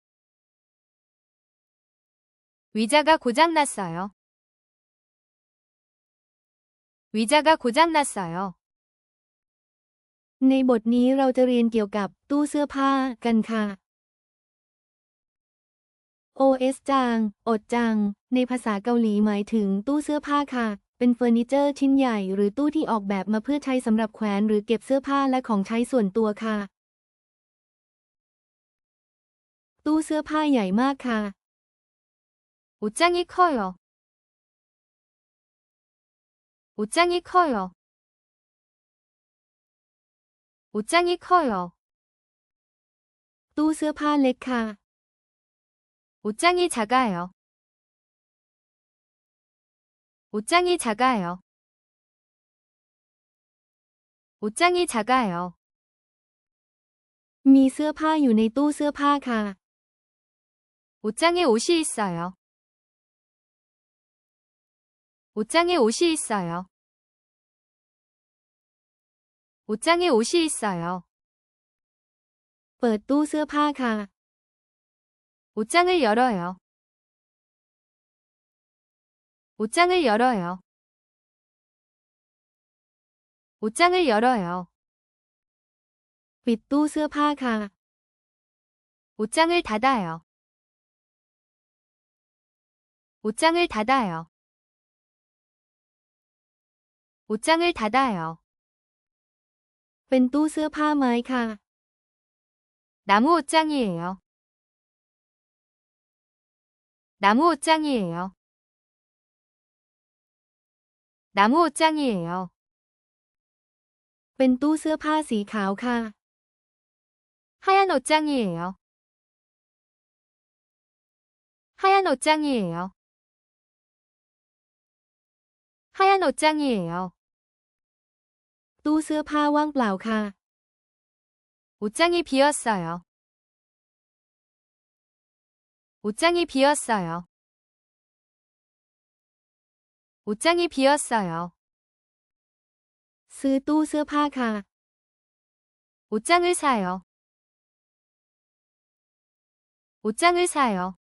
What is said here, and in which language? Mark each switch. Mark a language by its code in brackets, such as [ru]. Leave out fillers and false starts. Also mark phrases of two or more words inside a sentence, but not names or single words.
[ko] 의자가 고장났어요. 의자가 고장났어요. [th] ในบทนี้เราจะเรียนเกี่ยวกับตู้เสื้อผ้ากันค่ะ [ko] 옷장 옷장 [th] ในภาษาเกาหลีหมายถึงตู้เสื้อผ้าค่ะ เป็นเฟอร์นิเจอร์ชิ้นใหญ่หรือตู้ที่ออกแบบมาเพื่อใช้สำหรับแขวนหรือเก็บเสื้อผ้าและของใช้ส่วนตัวค่ะ ตู้เสื้อผ้าใหญ่มากค่ะ [ko] 옷장이 커요. 옷장이 커요. 옷장이 커요. [th] ตู้เสื้อผ้าเล็กค่ะ [ko] 옷장이 작아요. 옷장이 작아요. 옷장이 작아요. [th] มีเสื้อผ้าอยู่ในตู้เสื้อผ้าค่ะ [ko] 옷장에 옷이 있어요. 옷장에 옷이 있어요. 옷장에 옷이 있어요. [th] เปิดตู้เสื้อผ้าค่ะ [ko] 옷장을 열어요. 옷장을 열어요. 옷장을 열어요. [th] ปิดตู้เสื้อผ้าค่ะ [ko] 옷장을 닫아요. 옷장을 닫아요. 옷장을 닫아요. [th] เป็นตู้เสื้อผ้าไม้ค่ะ [ko] 나무 옷장이에요. 나무 옷장이에요. 나무 옷장이에요. [th] เป็นตู้เสื้อผ้าสีขาวค่ะ [ko] 하얀 옷장이에요. 하얀 옷장이에요. 하얀 옷장이에요. [th] ตู้เสื้อผ้าว่างเปล่าค่ะ [ko] 옷장이 비었어요. 옷장이 비었어요. 옷장이 비었어요. [th] ซื้อตู้เสื้อผ้าค่ะ [ko] 옷장을 사요. 옷장을 사요.